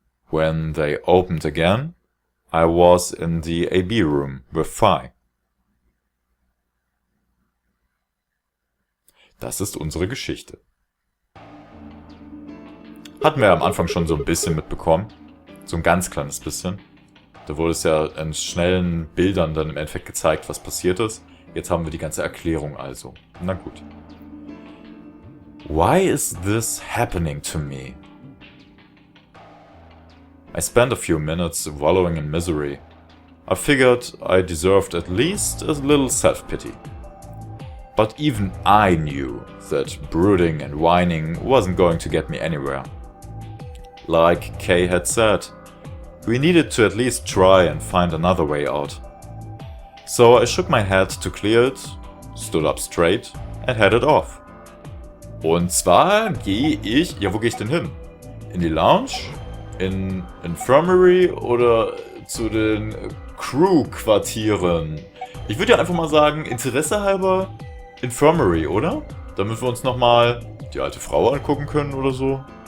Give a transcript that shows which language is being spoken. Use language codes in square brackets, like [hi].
[en] When they opened again, I was in the AB room with Phi. [de] Das ist unsere Geschichte. Hatten wir am Anfang schon so ein bisschen mitbekommen. So ein ganz kleines bisschen. Da wurde es ja in schnellen Bildern dann im Endeffekt gezeigt, was passiert ist. Jetzt haben wir die ganze Erklärung also. Na gut. [en] Why is this happening to me? I spent a few minutes wallowing in misery. I figured I deserved at least a little self-pity. But even I knew that brooding and whining wasn't going to get me anywhere. Like Kay had said, we needed to at least try and find another way out. So I shook my head to clear it, stood up straight and headed off. [de] Und zwar gehe ich... Ja, wo gehe ich denn hin? In die Lounge? In Infirmary oder zu den Crew-Quartieren? Ich würde ja einfach mal sagen, Interesse halber Infirmary, oder? Damit wir uns nochmal die alte Frau angucken können oder so.